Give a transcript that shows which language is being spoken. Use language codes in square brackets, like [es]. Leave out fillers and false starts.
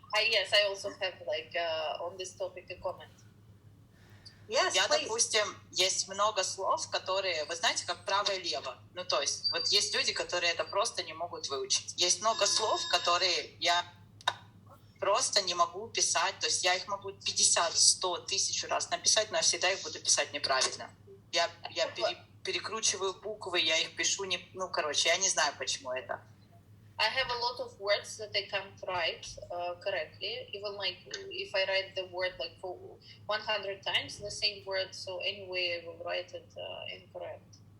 [en] Yes, I also have like on this topic a comment. Yes, [ru] я, [en] please. [ru] Допустим, есть много слов, которые, вы знаете, как право и лево. То есть, вот есть люди, которые это просто не могут выучить. Есть много слов, которые я просто не могу писать. То есть я их могу 50, 100, 1000 раз написать, но я всегда их буду писать неправильно. Я перекручиваю буквы, я их пишу я не знаю, почему это. [en] I have a lot of words that I can't write correctly. Even like if I write the word like for 100 times the same word, so anyway I will write it incorrect.